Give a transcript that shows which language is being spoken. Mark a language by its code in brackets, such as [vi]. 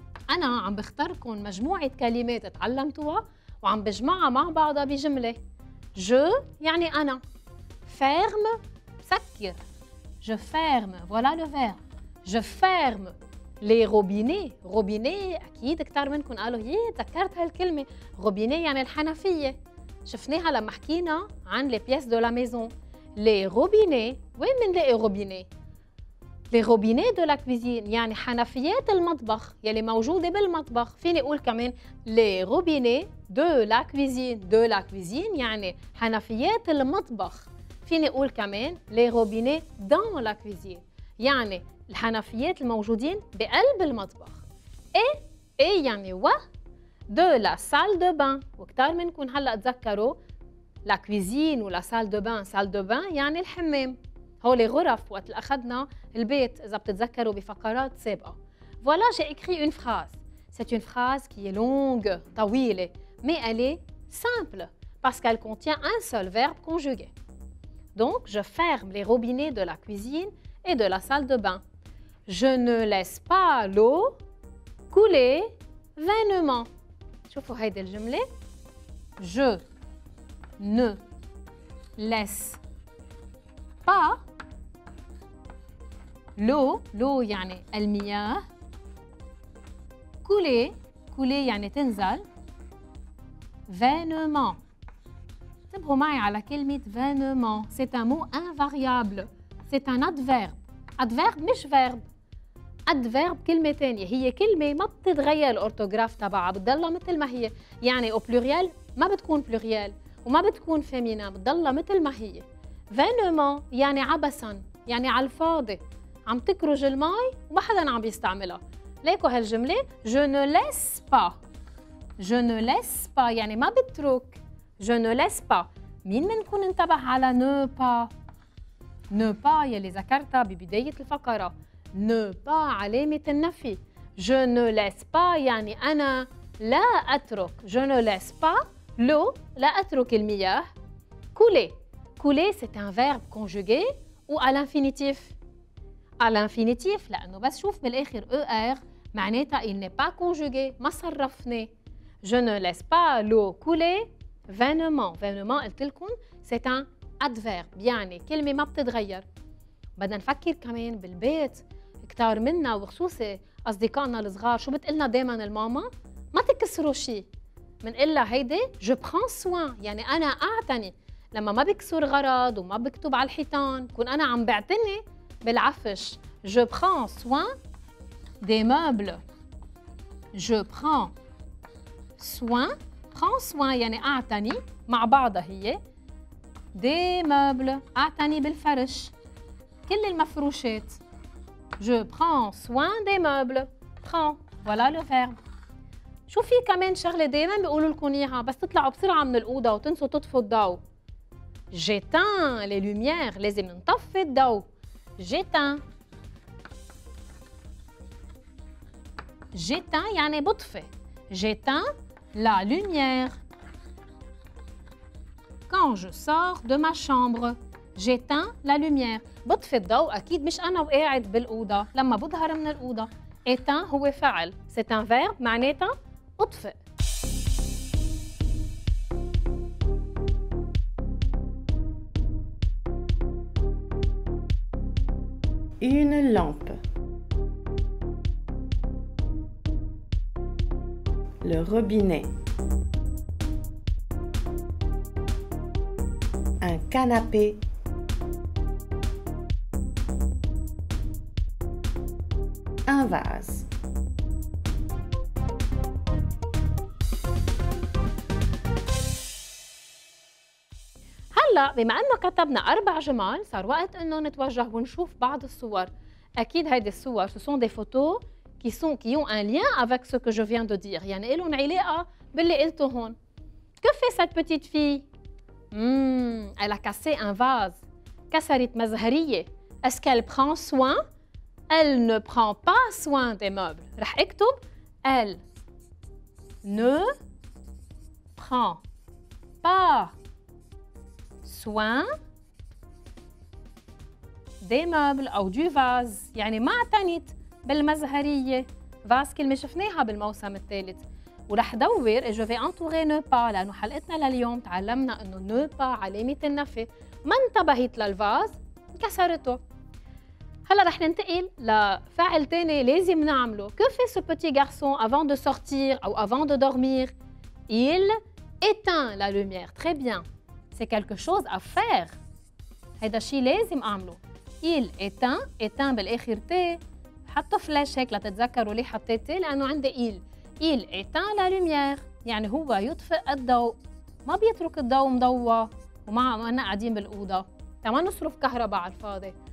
[ar] أنا عم بختاركم مجموعة كلمات تعلمتوها وعم بجمعها مع بعضها بجملة. [fr] Je [ar] يعني أنا. [fr] Ferme, [ar] سكر. [fr] Je ferme, voilà le verbe. Je ferme les robinets. [ar] Robinet أكيد كتار منكم قالوا تذكرت هالكلمة. robinet يعني الحنفية. شفناها لما حكينا عن [fr] les pièces de la maison. Les robinets, [ar] وين منلاقي robinets؟ [fr] Les robinets de la cuisine [ar] يعني حنفيات المطبخ يلي موجودة بالمطبخ. فيني أقول كمان [fr] les robinets de la cuisine. De la cuisine [ar] يعني حنفيات المطبخ. فيني أقول كمان [fr] les robinets dans la cuisine [ar] يعني الحنفيات الموجودين بقلب المطبخ. [fr] et [ar] يعني و [fr] de la salle de bain. [ar] وكتار منكم هلأ تذكروا [fr] la cuisine [ar] و la salle de bain. salle de bain يعني الحمام. هولي غرف وقت اللي أخذنا البيت إذا بتتذكروا بفقرات سابقة. [fr] Voilà, j'ai écrit une phrase. C'est une phrase qui est longue, [ar] طويلة, [fr] mais elle est simple parce qu'elle contient un seul verbe conjugué. Donc, je ferme les robinets de la cuisine et de la salle de bain. Je ne laisse pas l'eau couler vainement. [ar] شوفوا هيدي الجملة. [fr] Je ne laisse pas l'eau [ar] يعني المياه. [fr] couler [ar] يعني تنزل. [fr] vainement. [ar] انتبهوا معي على كلمة vainement. [fr] C'est un mot invariable. C'est un adverbe. [ar] adverbe مش verbe. [fr] adverbe [ar] كلمة تانية. هي كلمة ما بتتغير الأورتوغراف تبعها بتضلها مثل ما هي. يعني [fr] au pluriel [ar] ما بتكون pluriel وما بتكون féminin بتضلها مثل ما هي. vainement يعني عبثاً يعني على الفاضي. عم تكرج المي وما حدا عم بيستعملها. ليكوا هالجملة [fr] je ne laisse pas. je ne laisse pas [ar] يعني ما بترك. [fr] je ne laisse pas. [ar] مين منكم انتبه على [fr] ne pas؟ [ar] ne pas يلي ذكرتها ببداية الفقرة. ne pas علامة النفي. [fr] je ne laisse pas [ar] يعني أنا لا أترك. [fr] je ne laisse pas l'eau [ar] لا أترك المياه. [fr] couler. couler c'est un verbe conjugué ou à l'infinitif. à l'infinitif [ar] لأنه بس شوف بالآخر ER معناتها [fr] il n'est pas conjugué [ar] ما صرفناه. [fr] je ne laisse pas l'eau couler vainement. [ar] vainement قلت لكم [fr] c'est un adverbe [ar] يعني كلمة ما بتتغير. بدنا نفكر كمان بالبيت كتار منا وخصوصي أصدقائنا الصغار شو بتقلنا دايماً الماما؟ ما تكسروا شيء. منقلها هيدي [fr] je prends soin [ar] يعني أنا أعتني. لما ما بكسر غرض وما بكتب على الحيطان بكون أنا عم بعتني بالعفش. [fr] je prends soin des meubles. je prends soin. [ar] prends soin يعني أعتني مع بعضها هي. [fr] des meubles [ar] أعتني بالفرش كل المفروشات. [fr] je prends soin des meubles. prends voilà le verbe. [ar] شو في كمان شغلة دايما بيقولوا لكم إياها بس تطلعوا بسرعة من الأوضة وتنسوا تطفوا الضوء. [fr] j'éteins les lumières. [ar] لازم نطفي الضوء. [fr] j'éteins. j'éteins [ar] يعني بطفي. [fr] j'éteins la lumière. quand je sors de ma chambre. j'éteins la lumière. [ar] بطفي الضوء أكيد مش أنا وقاعد بالأوضة لما بظهر من الأوضة. éteint هو فعل. [fr] c'est un verbe [ar] معناتها أطفئ. [fr] Une lampe. Le robinet. Un canapé. un vase. [ar] هلا بما انه كتبنا 4 جمل صار وقت انه نتوجه ونشوف بعض الصور. اكيد هيدي الصور [fr] ce sont des photos qui ont un lien avec ce que je viens de dire، [ar] يعني لهم علاقه باللي قلته هون. [fr] Que fait cette petite fille؟ Elle a cassé un vase. [ar] كسرت مزهريه. [fr] Est-ce qu'elle prend soin؟ Elle ne prend pas soin des meubles. [ar] رح اكتب [fr] elle ne prend pas soin des meubles أو du vase، [ar] يعني ما اعتنت بالمزهرية. فاز كلمة شفناها بالموسم الثالث. ورح دور [fr] et je vais entourer ne pas [ar] لأنه حلقتنا لليوم تعلمنا إنه ne pas علامة النفي. ما انتبهت للفاز كسرته. هلا رح ننتقل لفعل تاني لازم نعمله. [fr] Que fait ce petit garçon avant de sortir [ar] أو [fr] avant de dormir؟ Il éteint la lumière. Très bien. C'est quelque chose à faire. [ar] هيدا الشيء لازم أعمله. [fr] Il éteint [ar] بالآخر تي. حطوا فلاش هيك لتتذكروا ليه حطيت تي، لأنه عندي [fr] il éteint la lumière، [ar] يعني هو يطفئ الضوء. ما بيترك الضوء مضوى وما قاعدين بالأوضة. ما نصرف كهرباء على الفاضي.